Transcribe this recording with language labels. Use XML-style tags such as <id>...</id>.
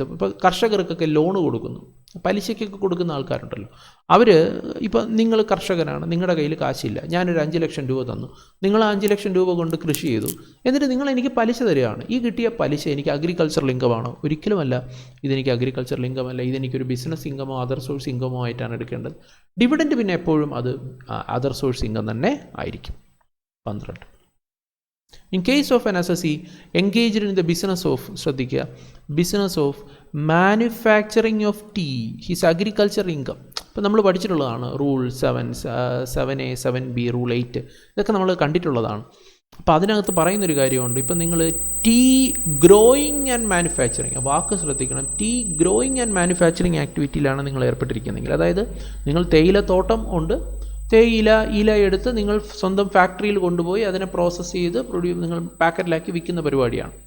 <ml>ഇപ്പോൾ കർഷകർക്കൊക്കെ ലോണ് കൊടുക്കുന്നു, പലിശയ്ക്കൊക്കെ കൊടുക്കുന്ന ആൾക്കാരുണ്ടല്ലോ, അവർ ഇപ്പോൾ നിങ്ങൾ കർഷകനാണ്, നിങ്ങളുടെ കയ്യിൽ കാശില്ല, ഞാനൊരു 5 ലക്ഷം രൂപ തന്നു, നിങ്ങൾ 5 ലക്ഷം രൂപ കൊണ്ട് കൃഷി ചെയ്തു, എന്നിട്ട് നിങ്ങൾ എനിക്ക് പലിശ തരികയാണ്. ഈ കിട്ടിയ പലിശ എനിക്ക് അഗ്രികൾച്ചറൽ ഇൻകമാണോ? ഒരിക്കലുമല്ല. ഇതെനിക്ക് അഗ്രികൾച്ചറൽ ഇൻകമല്ല, ഇതെനിക്കൊരു ബിസിനസ് ഇൻകമോ അതർ സോഴ്സ് ഇൻകമോ ആയിട്ടാണ് എടുക്കേണ്ടത്. ഡിവിഡൻഡ് പിന്നെ എപ്പോഴും അത് അതർ സോഴ്സ് ഇൻകം തന്നെ ആയിരിക്കും. 12.</ml> <en>In case of an assessee engaged in the business of,</en> <ml>ശ്രദ്ധിക്കുക,</ml> <en>business of manufacturing of tea, his agriculture income.</en> <ml>ഇപ്പോൾ നമ്മൾ പഠിച്ചിട്ടുള്ളതാണ് റൂൾ 7A 7B റൂൾ 8, ഇതൊക്കെ നമ്മൾ കണ്ടിട്ടുള്ളതാണ്. അപ്പോൾ അതിനകത്ത് പറയുന്നൊരു കാര്യമുണ്ട്. ഇപ്പം നിങ്ങൾ ടീ ഗ്രോയിങ് ആൻഡ് മാനുഫാക്ചറിങ്, വാക്ക് ശ്രദ്ധിക്കണം, ടീ ഗ്രോയിങ് ആൻഡ് മാനുഫാക്ചറിങ് ആക്ടിവിറ്റിയിലാണ് നിങ്ങൾ ഏർപ്പെട്ടിരിക്കുന്നതെങ്കിൽ, അതായത് നിങ്ങൾ തേയിലത്തോട്ടം ഉണ്ട്, ഇല എടുത്ത് നിങ്ങൾ സ്വന്തം ഫാക്ടറിയിൽ കൊണ്ടുപോയി അതിനെ പ്രോസസ്സ് ചെയ്ത് നിങ്ങൾ പാക്കറ്റിലാക്കി വിൽക്കുന്ന പരിപാടിയാണ്.</ml>